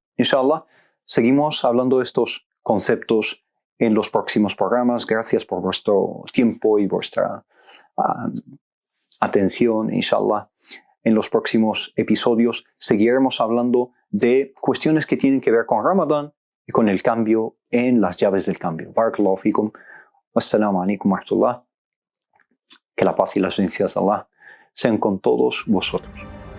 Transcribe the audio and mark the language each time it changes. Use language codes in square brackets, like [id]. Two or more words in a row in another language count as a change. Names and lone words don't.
[es] Inshallah, seguimos hablando de estos conceptos en los próximos programas. Gracias por vuestro tiempo y vuestra atención. Inshallah, en los próximos episodios seguiremos hablando de cuestiones que tienen que ver con Ramadán y con el cambio en las llaves del cambio. [ar] بارك الله فيكم. والسلام عليكم ورحمة الله. [es] Que la paz y las bendiciones de Allah sean con todos vosotros.